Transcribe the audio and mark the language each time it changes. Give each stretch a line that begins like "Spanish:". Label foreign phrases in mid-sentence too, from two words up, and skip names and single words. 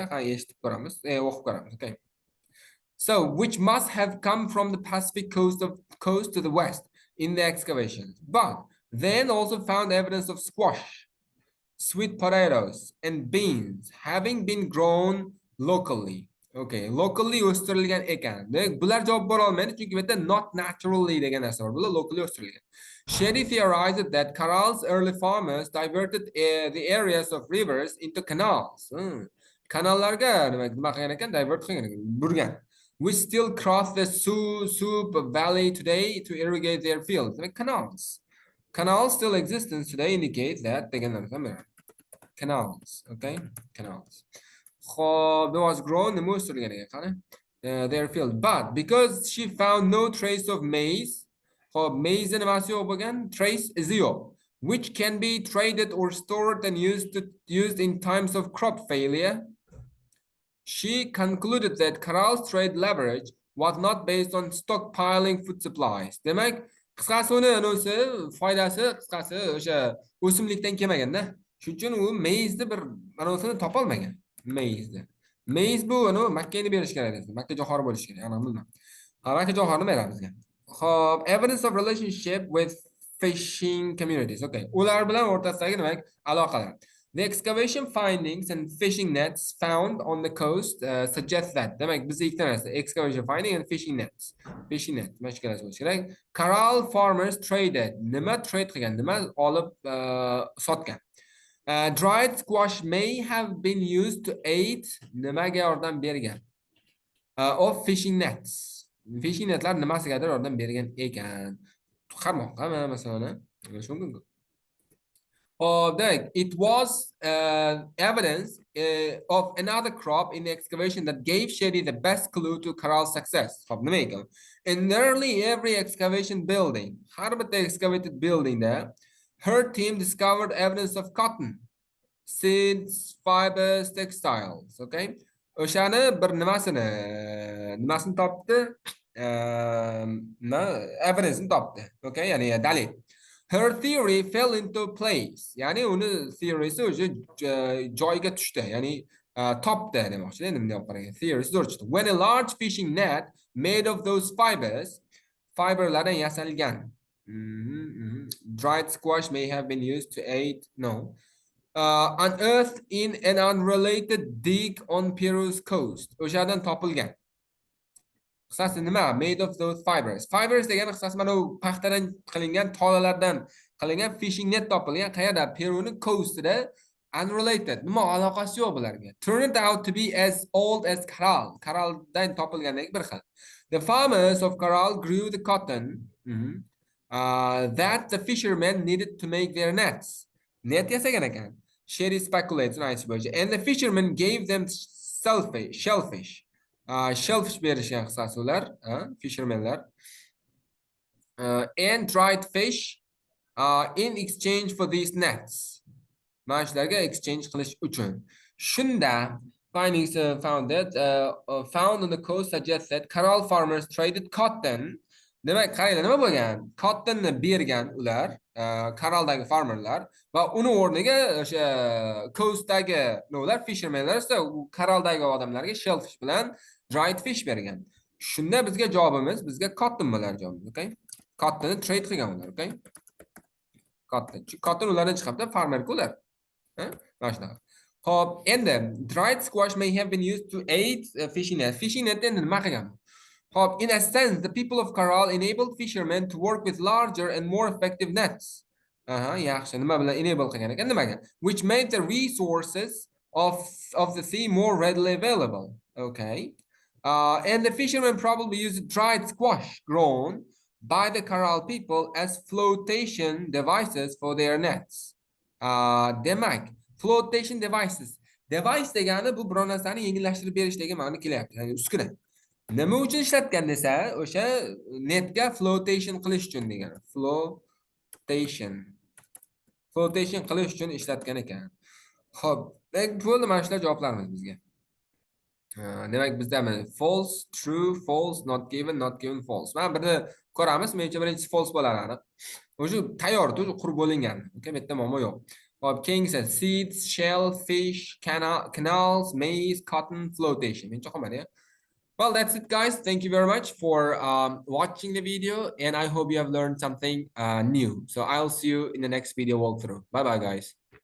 Uzbek: Ha, eshitib ko'ramiz, o'qib ko'ramiz,
English: okay? So, which must have come from the Pacific coast to the west in the excavations. But then also found evidence of squash, sweet potatoes, and beans having been grown locally.
Uzbek: Okay, locally o'stirilgan ekan. Bular javob bera olmaydi chunki bu yerda
English: not naturally
Uzbek: degan narsa bor. Bular locally o'stirilgan.
English: Shady theorized that Caral's early farmers diverted the areas of rivers into canals.
Uzbek: Kanallarga nima qilgan ekan? Divert qilgan ekan, burgan.
English: Which still cross the Soup Valley today to irrigate their fields. Like canals. Canals still existence today indicate that canals. Okay, canals. There was grown the most their field, but because she found no trace of maize, maize and trace zero, which can be traded or stored and used in times of crop failure. She concluded that Caral's trade leverage was not based on stockpiling food supplies.
Uzbek: Demak, qisqasi uni foydasi qisqasi o'sha o'simlikdan kelmaganda. Shuning uchun u maizni bir anosini topa olmagan. Maize bu makkani berish kerak desa, makka johori bo'lish kerak. Ana bilmam. Makka johorini beradi bizga. Xo'p,
English: evidence of relationship with fishing communities. Okay.
Uzbek: Ular bilan o'rtasidagi demak aloqalar.
English: The excavation findings and fishing nets found on the coast suggest that.
Uzbek: Demak, biz ikkita narsa,
English: excavation finding and fishing nets. Fishing net,
Uzbek: mashkalasi bo'lishi kerak.
English: Caral farmers traded.
Uzbek: Nima trade qilgan? Nima olib sotgan?
English: Dried squash may have been used to aid
Uzbek: nimaga yordam bergan?
English: Of fishing nets. Fishing netlar
Uzbek: nimasigadir yordam bergan ekan? Qarmoqqa masalan, shu mumkin.
English: It was evidence of another crop in the excavation that gave Shady the best clue to Caral's success. In nearly every excavation building, the excavated building there, her team discovered evidence of cotton, seeds, fibers, textiles.
Uzbek: Okay, o'shani bir nimasini topdi? Evidence topdi. Okay, ya'ni dalil.
English: Her theory fell into place.
Uzbek: Yani uni theorysi o'sha joyiga tushdi. Ya'ni topdi demoqchi. Endi bunday qarang. Theorysi zo'r chiqdi.
English: When a large fishing net made of those
Uzbek: fiberlardan yasalgan.
English: Dried squash may have been used to aid. No. Unearthed in an unrelated dig on Peru's coast.
Uzbek: O'shadan topilgan. Qisasi nima?
English: Made of those fibers.
Uzbek: Fibers degani qisasi mana u paxtadan qilingan, tolalardan qilingan
English: fishing net
Uzbek: topilgan. Qayerda? Peruning coastida unrelated. Nima aloqasi yo'q bularga.
English: Turned out to be as old as Caral.
Uzbek: Caraldan topilgandek bir xil.
English: The farmers of Caral grew the cotton that the fishermen needed to make their nets.
Uzbek: Net yasagan ekan.
English: Sherry speculates, nice bo'yicha. And the fishermen gave them shellfish.
Uzbek: Shellfish berishgan qisqasi ular, fishermenlar.
English: And dried fish in exchange for these nets.
Uzbek: Mashlarga exchange qilish uchun.
English: Shunda findings found that found on the coast suggests that Caral farmers traded cotton.
Uzbek: Demak, qaranglar nima bo'lgan? Cottonni bergan ular, Caraldagi farmerlar va uni o'rniga o'sha coastdagi ular fishermenlar esa Caraldagi odamlarga shellfish bilan
English: dried fish
Uzbek: bergan. Shunda bizga javobimiz, bizga cotton bo'lar javobimiz, okay? Cottonni trade qilgan ular, okay? Cotton ulardan chiqibdi, farmerga ular. Hop, endi
English: dried squash may have been used to aid fishing net.
Uzbek: Fishing net endi nima qilgan? Hop,
English: in a sense, the people of Caral enabled fishermen to work with larger and more effective nets.
Uzbek: Yaxshi, nima bilan enable qilgan ekan? Nimaga?
English: Which made the resources of the sea more readily available. Okay. And the fishermen probably used dried squash grown by the Caral people as flotation devices for their nets.
Uzbek: Demak, flotation devices. Device degani bu biror narsani yengillashtirib berishdagi ma'no kelyapti, ya'ni uskuna. Nima uchun ishlatgan desa, o'sha netga flotation qilish uchun degani. Flotation qilish uchun ishlatgan ekan. Xo'p, bo'ldi, mana shular javoblarimiz bizga. Demak, bizda
English: false, true, false, not given, false.
Uzbek: Mana birni ko'ramiz, menimcha birinchisi false bo'ladi aniq. O'sha tayyor, o'sha qurib bo'lingan. Okay, bu yerda muammo yo'q. Hop, keyingisi
English: seeds, shell, fish, canals, maize, cotton,
Uzbek: flotation. Menimcha qolmadi.
English: Well, that's it, guys. Thank you very much for watching the video, and I hope you have learned something new. So I'll see you in the next video walkthrough. Bye-bye, guys.